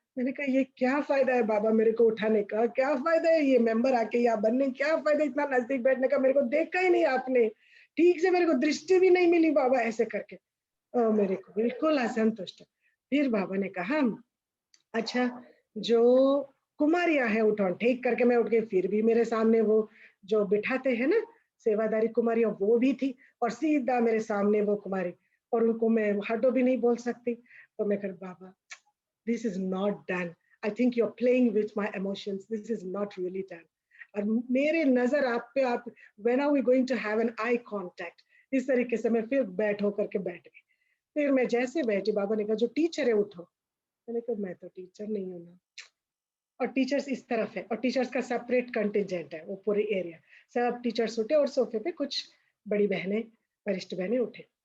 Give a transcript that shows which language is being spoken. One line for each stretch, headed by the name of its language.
Hindi: मैंने कहा ये क्या फायदा है बाबा मेरे को उठाने का, क्या फायदा है ये मेंबर आके यहाँ बनने, क्या फायदा इतना नजदीक बैठने का, मेरे को देखा ही नहीं आपने, ठीक से मेरे को दृष्टि भी नहीं मिली बाबा, ऐसे करके मेरे को बिल्कुल असंतुष्ट। फिर बाबा ने कहा अच्छा जो कुमारियां हैं उठो, ठीक करके मैं उठ गई, फिर भी मेरे सामने वो जो बिठाते हैं ना सेवादारी कुमारियां वो भी थी, और सीधा मेरे सामने वो कुमारी, और उनको मैं हटो भी नहीं बोल सकती। तो मैं कर बाबा
English: this is not done, I think you're playing with my emotions, this is not really done।
Hindi: और मेरे नजर आप पे, आप
English: when are we going to have an eye contact,
Hindi: इस तरीके से मैं फिर बैठ होकर के बैठ गई। फिर मैं जैसे बैठी बाबा ने कहा जो टीचर है उठो, मैंने कहा मैं तो टीचर नहीं हूँ ना, और टीचर्स इस तरफ है और टीचर्स का सेपरेट कंटिजेंट है वो पूरे एरिया, सब टीचर्स उठे और सोफे पे कुछ बड़ी बहनें वरिष्ठ बहनें उठे।